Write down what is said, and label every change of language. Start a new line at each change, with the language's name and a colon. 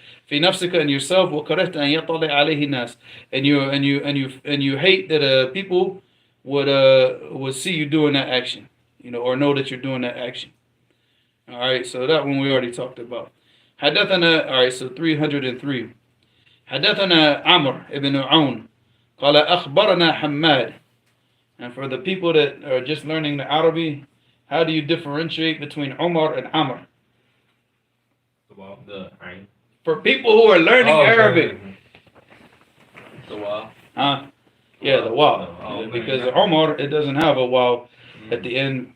Arabic: فِي نَفْسِكَ,
English: in yourself.
Arabic: وَكَرَهْتَ أَن يَطَّلِعَ عَلَيْهِ النَّاسِ,
English: and you hate that people would see you doing that action, or know that you're doing that action. All right, so that one we already talked about. حدثنا, all right, so 303.
Arabic: حدثنا عمرو ibn عون قال أخبرنا حماد.
English: And for the people that are just learning the Arabic, how do you differentiate between Umar and Amr? For people who are learning Arabic. The wow. Huh? Yeah, the waw. Because Umar, it doesn't have a waw at the end.